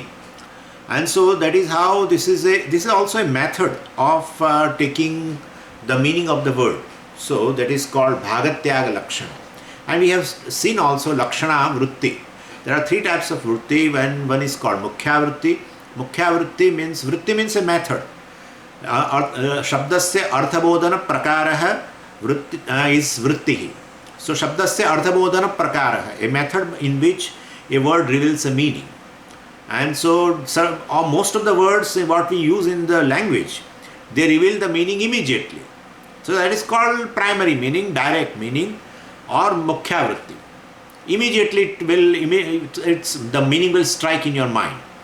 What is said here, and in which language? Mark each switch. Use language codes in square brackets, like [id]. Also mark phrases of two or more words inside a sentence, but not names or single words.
[en] And so that is how this is also a method of taking the meaning of the word. So that is called [sa] Bhagatyaga Lakshana. [en] And we have seen also [sa] Lakshana Vritti. [en] There are three types of Vritti. One is called [sa] Mukhya Vritti. Mukhya Vritti [en] means a method. [sa] Shabdasya Arthabodhana Prakaraha is Vrittihi. So Shabdasya Arthabodhana Prakaraha, [en] a method in which a word reveals a meaning. And so most of the words what we use in the language, they reveal the meaning immediately. So that is called primary meaning, direct meaning, or [sa] Mukhya Vritti. [en] Immediately the meaning will strike in your mind.